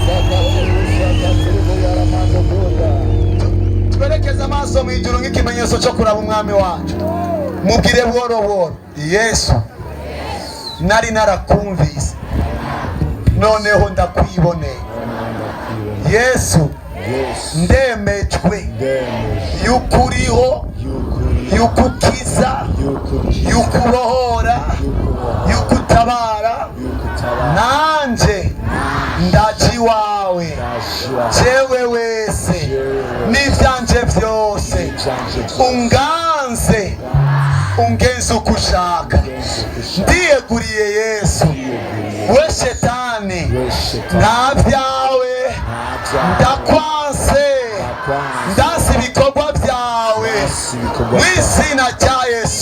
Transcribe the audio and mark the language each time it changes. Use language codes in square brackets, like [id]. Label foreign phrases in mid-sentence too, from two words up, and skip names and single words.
[rn] Twerekeza amaso mu ijuru nk'ikimenyetso cyo kuraba umwami wacu. Mubwire buhoro Yesu nari narakumvise noneho ndakwiboneye. Yesu ndemejwe yukuriho yukukiza yukubohora yukutabara nanje ndaji wawe jewe wese n'ivyanje vyose unganze ungenze ukushaka ndiyeguriye Yesu we shetani nta vyawe ndakwanse ndasi ibikorwa vyawe mw'izina rya Yesu.